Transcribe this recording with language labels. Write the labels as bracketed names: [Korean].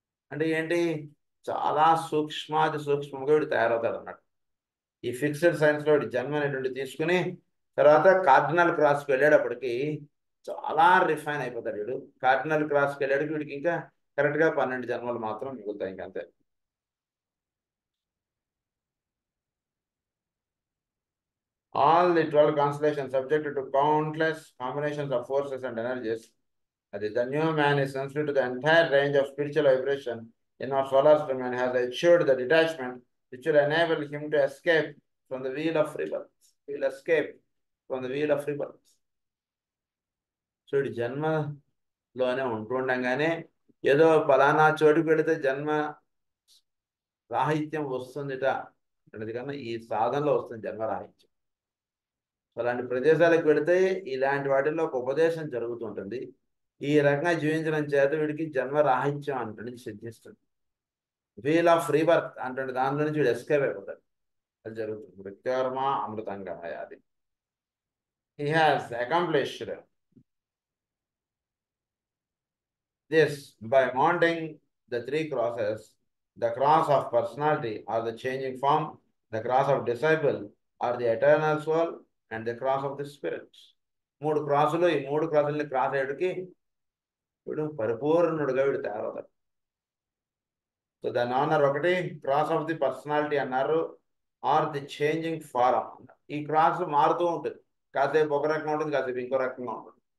[Telugu] అంటే ఏంటి, చాలా సూక్ష్మాది సూక్ష్మంగా వీడు తయారవుతాడు అన్నట్టు. ఈ ఫిక్స్డ్ సైన్స్లో వీడి జన్మ అనేటువంటి తీసుకుని తర్వాత కార్డినల్ క్రాస్కి వెళ్ళేటప్పటికి చాలా రిఫైన్ అయిపోతాడు వీడు. కార్డినల్ క్రాస్కి వెళ్ళేటికి వీడికి ఇంకా కరెక్ట్గా 12 జన్మలు మాత్రం మిగులుతాయి ఇంకంతే. [English] All the 12 constellations subjected to countless combinations of forces and energies. That is, the new man is sensitive to the entire range of spiritual vibration in our solar system and has achieved the detachment which will enable him to escape from the wheel of rebirth. He will escape from the wheel of rebirth. [Telugu] So ఇటు జన్మలోనే ఉంటుండగానే ఏదో ఫలానా చోటుకు వెళితే జన్మ రాహిత్యం వస్తుందిట అనేది కన్నా ఈ సాధనలో వస్తుంది జన్మ రాహిత్యం. అలాంటి ప్రదేశాలకు వెళితే ఇలాంటి వాటిల్లో ఒక ఉపదేశం జరుగుతుంటుంది. ఈ రకంగా జీవించడం చేత వీడికి జన్మ రాహిత్యం అంటుంది సిద్ధిస్తుంది. వీల్ ఆఫ్ రీబర్త్ అంటే దానిలో నుంచి వీడు ఎస్కేప్ అయిపోతాడు. అది జరుగుతుంది. మృత్యోర్మ అమృతంగా అది. [English] He has accomplished this by mounting the 3 crosses, the cross of personality or the changing form, the cross of disciple or the eternal soul, and the cross of the spirit. [Telugu] 3 క్రాసులు. ఈ 3 క్రాసుల్ని cross అయ్యేటికి వీడు పరిపూర్ణుడుగా వీడు తయారవుతాడు. So దాని అన్నారు ఒకటి cross of the personality అన్నారు, [English] or the changing form [Telugu] అన్నారు. ఈ cross మారుతూ ఉంటుంది, కాసేపు ఒక రకంగా ఉంటుంది, కాసేపు ఇంకో రకంగా ఉంటుంది.